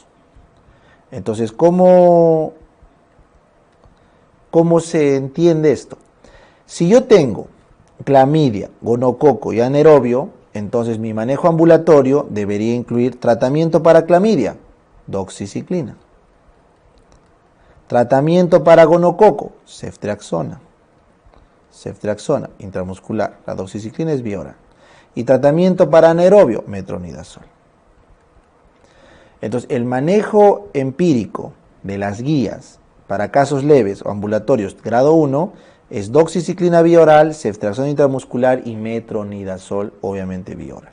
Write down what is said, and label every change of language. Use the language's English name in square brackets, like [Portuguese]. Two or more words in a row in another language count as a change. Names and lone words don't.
[Spanish] Entonces, ¿cómo se entiende esto? Si yo tengo clamidia, gonococo y anaerobio, entonces mi manejo ambulatorio debería incluir tratamiento para clamidia, doxiciclina. Tratamiento para gonococo, ceftriaxona. Ceftriaxona intramuscular, la doxiciclina es vía oral. Y tratamiento para anaerobio, metronidazol. Entonces, el manejo empírico de las guías para casos leves o ambulatorios grado 1 es doxiciclina vía oral, ceftriaxona intramuscular y metronidazol, obviamente vía oral.